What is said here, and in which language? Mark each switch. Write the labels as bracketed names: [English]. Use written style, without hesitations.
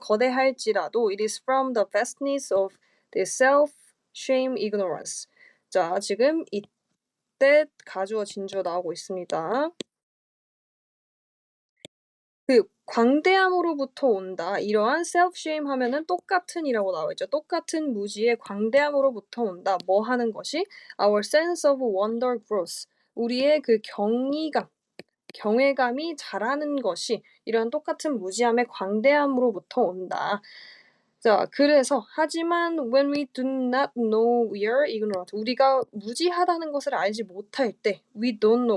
[Korean] 거대할지라도 [English] it is from the vastness of the self-shame ignorance. [Korean] 자, 지금 이때 가주어, 진주어 나오고 있습니다. 그 광대함으로부터 온다. 이러한 self-shame 하면은 똑같은이라고 나와 있죠. 똑같은 무지의 광대함으로부터 온다. 뭐 하는 것이? [English] Our sense of wonder grows. [Korean] 우리의 그 경이감, 경외감이 자라는 것이 이런 똑같은 무지함의 광대함으로부터 온다. 자, 그래서 하지만 [English] when we do not know we are ignorant. [Korean] 우리가 무지하다는 것을 알지 못할 때 [English] we don't know.